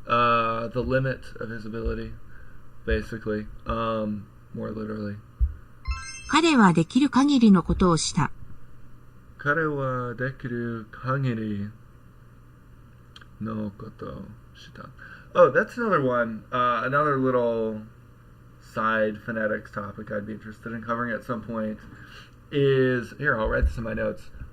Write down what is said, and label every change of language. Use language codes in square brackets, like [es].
[en] The limit of his ability, basically. More literally. [ja] 彼はできる限りのことをした。彼はできる限りのことをした。 [en] Oh, that's another one. Another little side phonetics topic I'd be interested in covering at some point is, here, I'll write this in my notes.